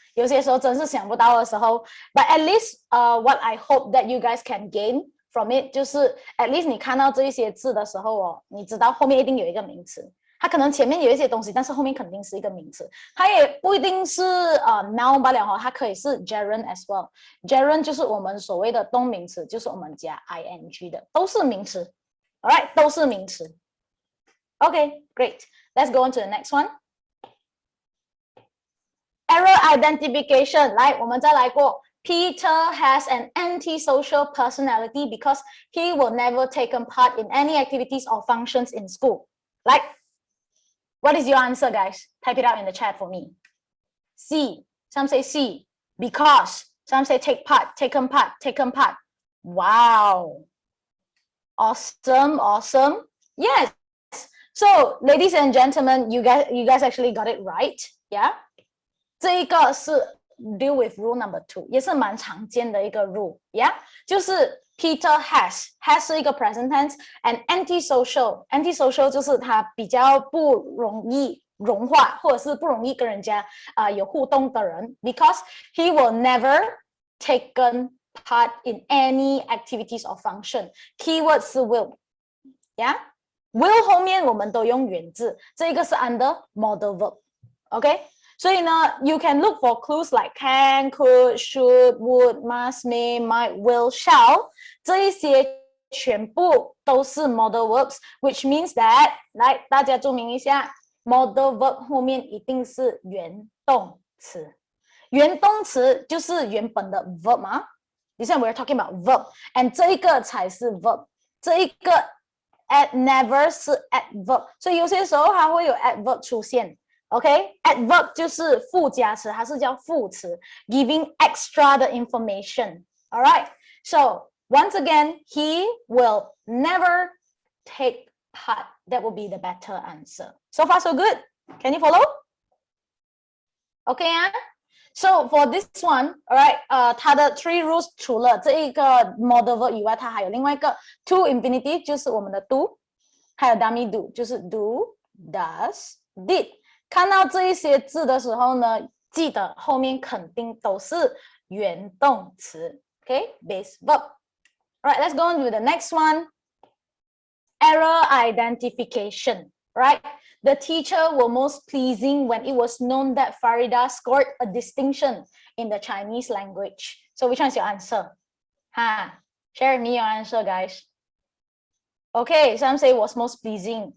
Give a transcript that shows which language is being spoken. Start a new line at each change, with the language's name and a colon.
Chinese: 有些时候真是想不到的时候
English: but at least what I hope that you guys can gain from it
Chinese: 就是
English: at least
Chinese: 你看到这一些字的时候你知道后面一定有一个名词它可能前面有一些东西，但是后面肯定是一个名词。它也不一定是noun 罢了哈，它可以是 gerund
English: as well。
Chinese: gerund 就是我们所谓的动名词，就是我们加 ing 的，都是名词。
English: Alright，
Chinese: 都是名词。
English: Okay, great. Let's go on to the next one. Error identification.
Chinese: 来，我们再来过。
English: Peter has an antisocial personality because he will never take part in any activities or functions in school. Like, what is your answer, guys? Type it out in the chat for me. C. Some say C. Because. Some say take part, taken part, taken part. Wow. Awesome, awesome. Yes. So, ladies and gentlemen, you guys actually got it right. Yeah.
Chinese: 这一个是 deal with rule number 2， 也是蛮常见的一个 rule。
English: Yeah. 就是 Peter has 是一个 present tense and antisocial
Chinese: 就是他比较不容易融化，或者是不容易跟人家有互动的人
English: because he will never taken part in any activities or function. Keyword 是 will. Yeah.
Chinese: Will 后面我们都用原字，这个是 under modal verb.
English: Okay.
Chinese: 所以呢
English: you can look for clues like can, could, should, would, must, may, might, will, shall 这一些全部都是 modal verbs, which means that
Chinese: 来大家注明一下
English: modal verb
Chinese: 后面一定是原动词，原动词就是原本的
English: verb 嘛。
Chinese: 你像 we're talking about verb and 这一个才是 verb， 这一个 never 是 adverb， 所以有些时候它会有 adverb 出现。
English: Okay,
Chinese: adverb 就是附加词，它是叫副词 ，
English: giving extra
Chinese: 的 information.
English: Alright, so once again, he will never take part. That will be the better answer. So far, so good. Can you follow? Okay, so for this one, alright,
Chinese: 它的 three rules 除了这一个 modal verb 以外，它还有另外一个 to infinitive， 就是我们的 do， 还有 dummy do， 就是 do, does, did。看到这一些字的时候呢，记得后面肯定都是原动词 ，
English: OK, base verb. Alright, let's go on to the next one. Error identification. Right, the teacher was most pleasing when it was known that Farida scored a distinction in the Chinese language. So which one is your answer? Share with me your answer, guys. Okay, some say was most pleasing.